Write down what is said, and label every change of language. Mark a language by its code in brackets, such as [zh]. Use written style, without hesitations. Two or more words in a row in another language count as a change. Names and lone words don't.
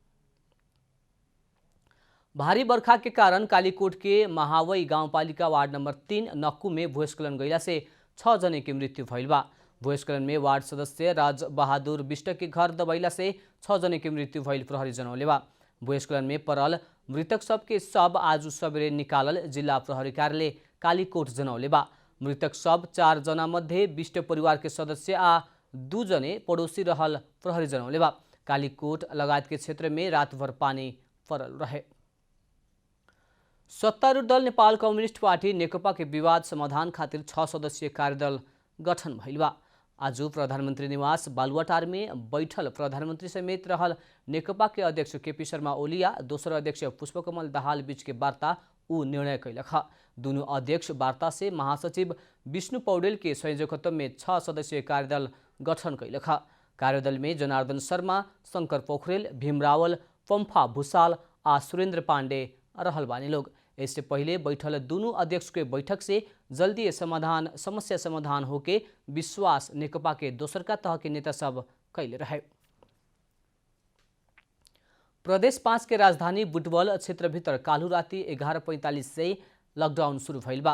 [bho] भारी बर्खा के कारण कालीकोट के महावई गाउँपालिका वार्ड नंबर 3 नक्कू में भूस्खलन गइला से 6 जने की मृत्यु भइल बा। भूस्खलन में वार्ड सदस्य राज बहादुर बिष्ट के घर दबैला से 6 जने की मृत्यु भइल प्रहरी जनौले बा। भूस्खलन में परल मृतक सबके सब आज सवेरे निकालल जिल्ला प्रहरी कार्यालय कालीकोट जनौले बा। मृतक सब 4 जना मध्ये बिष्ट परिवार के सदस्य आ 2 जने पड़ोसी रहल प्रहरी जनौले बा। कालीकोट लगायत के क्षेत्र में रातभर पानी परल रहे। सत्तारूढ़ दल नेपाल कम्युनिस्ट पार्टी नेकपा के विवाद समाधान खातिर 6 सदस्यीय कार्यदल गठन भइल बा। आज प्रधानमंत्री निवास बालुवाटार में बैठल प्रधानमंत्री समेत रहल नेकपा के अध्यक्ष केपी शर्मा ओली आ दोसर अध्यक्ष पुष्पकमल दाहाल बीच के वार्ता ऊ निर्णय कैलक। दोनों अध्यक्ष वार्ता से महासचिव विष्णु पौडेल के संयोजकत्व में 6 सदस्यीय कार्यदल गठन कैलक। कार्यदल में जनार्दन शर्मा, शंकर पोखरेल, भीम रावल, पम्फा भूषाल आ सुरेंद्र पांडे रहल बानी लोग। इससे पहले बैठल दोनों अध्यक्ष के बैठक से जल्दी समस्या समाधान होके विश्वास नेकपा के दोसर का तह के नेता सब कैले रहे। प्रदेश 5 के राजधानी बुटवल क्षेत्र भीतर कालू राति 11:45 से लॉकडाउन शुरू भइल बा।